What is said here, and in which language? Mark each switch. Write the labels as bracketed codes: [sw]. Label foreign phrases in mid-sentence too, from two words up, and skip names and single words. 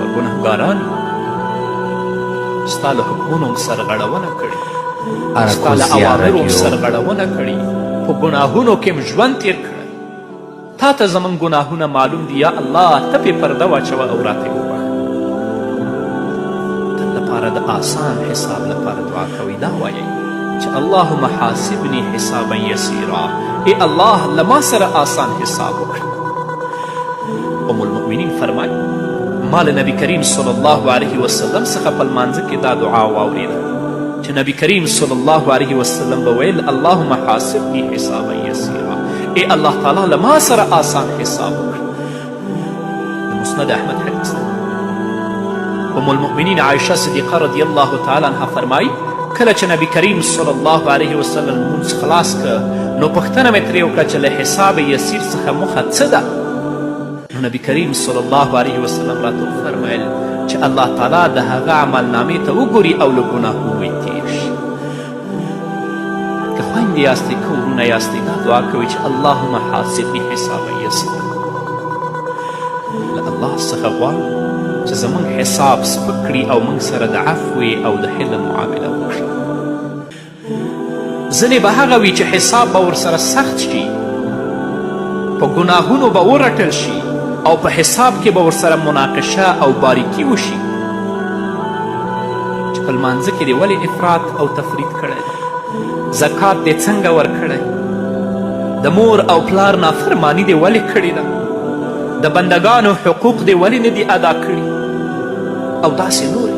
[ps] ګنهګاران ستا له حکمونو هم سرغړونه کړې، ستا له اوامرو هم سرغړونه کړې، په ګناهونو کې هم ژوند تیر کړی. تا ته زموږ ګناهونه معلوم دي. یا الله ته پې پرده واچوه او راته یې وبخه. تل لپاره د آسان حساب لپاره دعا کوئ. دا وایئ چې [ar] اللهم حاسبني حسابا یسیرا. [ps] ای الله له ما سره آسان حساب وکړه. [ar] ام المؤمنین [ps] فرمایي ما له نبي کریم [ar] صلی الله علیه وسلم [ps] څخه په لمانځه کې دا دعا واورېده چې نبي کریم [ar] صلی الله علیه وسلم [ps] به ویل [ar] اللهم حاسبني حسابا یسیرا. [ps] ای الله تعالی له ما سره آسان حساب وکړه. د مسند احمد حدیث دی. [ar] ام المؤمنین [ps] عایشه صدیقه [ar] رضی الله تعالی عنها [ps] فرمایي کله چې نبي کریم [ar] صلی الله علیه وسلم [ps] لمونځ خلاص که نو پوښتنه مې ترې وکړه چې له [ar] حساب یسیر [ps] څخه موخه څه ده؟ نو نبي کریم [ar] صلی الله علیه وسلم [ps] راته وفرمیل چې الله تعالی د هغه عملنامې ته وګوري او له ګناهونو یې تیر شي. که خویندې یاستئ که ورونه یاستئ دا دعا کوئ چې [ar] اللهم حاسبني حسابا یسیرا. [ps] له الله څخه غواړو چې زموږ حساب سپک کړي او موږ سره د عفوې او د حلم معامله وکړي. ځینې به هغه وي چې حساب به ورسره سخت شي، په ګناهونو به ورټل شي او په حساب کې به ورسره مناقشه او باریکي وشي چې په لمانځه کې دې ولې افراط او تفرید کړی، زکات دې څنګه ورکړی، د مور او پلار نافرمانی دې ولې کړې ده، د بندگانو حقوق دې ولې نه دي ادا کړي او داسې نورې.